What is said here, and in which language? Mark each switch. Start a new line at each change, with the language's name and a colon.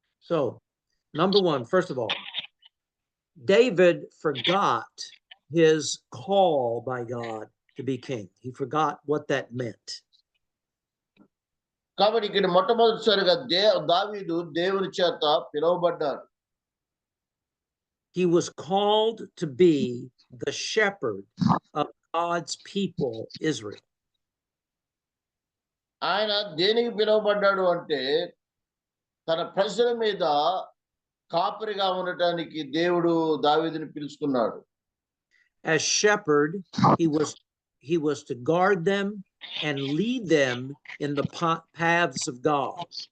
English: So, number one, first of all, David forgot his call by God to be king. He forgot what that meant.
Telugu: కాబట్టి ఇక్కడ మొట్టమొదటిసారిగా దావీదు దేవుని చేత పిలువబడ్డాడు.
English: He was called to be the shepherd of God's people, Israel.
Telugu: ఆయన దేనికి పిలువబడ్డాడు అంటే తన ప్రజల మీద కాపరిగా ఉండటానికి దేవుడు దావీదుని పిలుచుకున్నాడు.
English: As shepherd, he was to guard them and lead them in the paths of God.